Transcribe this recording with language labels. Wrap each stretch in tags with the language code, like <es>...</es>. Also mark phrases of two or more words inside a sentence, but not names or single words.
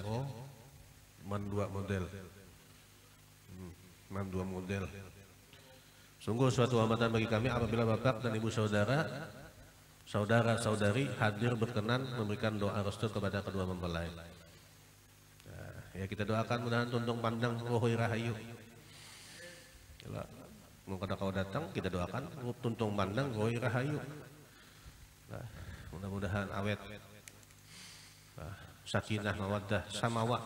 <id>Oh, Man 2 model. Man 2 model. Sungguh suatu kehormatan bagi kami apabila Bapak dan Ibu saudara-saudari hadir berkenan memberikan doa restu kepada kedua mempelai. Nah, ya kita doakan mudah-mudahan</id> <bjn>tuntung pandang rohoi rahayu.</bjn> <id>Kalau mau kau datang kita doakan</id> <bjn>tuntung pandang rohoi rahayu.</bjn> <id>Nah, mudah-mudahan awet. Nah,</id> <ar>sakinah mawaddah</ar> <id>samawa.</id>